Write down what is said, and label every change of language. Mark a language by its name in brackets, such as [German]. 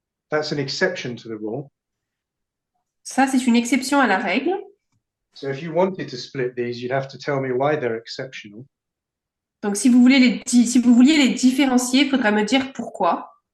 [English] That's an exception to the rule. [French] Ça, c'est une exception à la règle. [English] So if you wanted to split these, you'd have to tell me why they're exceptional. [French] Donc, si vous vouliez les différencier, il faudra me dire pourquoi.